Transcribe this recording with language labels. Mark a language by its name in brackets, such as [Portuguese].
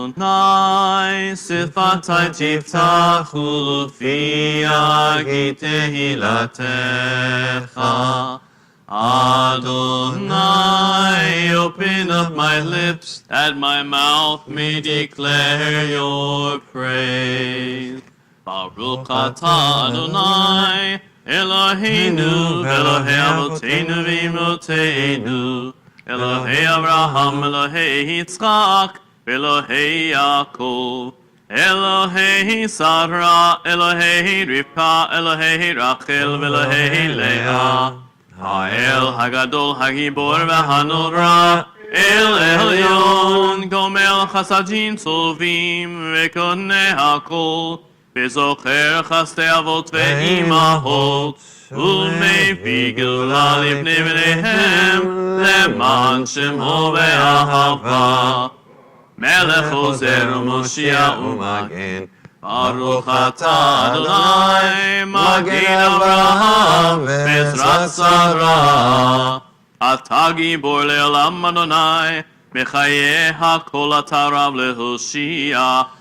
[Hebrew] אדוני שפתי תפתחו פי יגיד תהילתך. [English] Adonai, open up my lips, that my mouth may declare your praise. [Hebrew] Baruch atah Adonai, Eloheinu, Elohei Avotenu v'Imotenu, Elohei Abraham, Elohei Yitzchak, Elohei Yaakov, Elohei Sarah, Elohei Rivka, Elohei Rachel, Elohei Leah, Ha'el Hagadol Hagibor v'Hanora, El Elyon, Gomel Chasadim Tovim, V'Koneh HaKol, וזוכר חסדי אבות ואימהות, ומביא גאולה לבני בניהם, למען שמו ואהבה. מלך עוזר ומושיע ומגן, ברוך אתה אדוני, מגן אברהם בעזרת שרה. אתה גיבור לעולם אדוני, בחיי הכל אתה רב להושיע.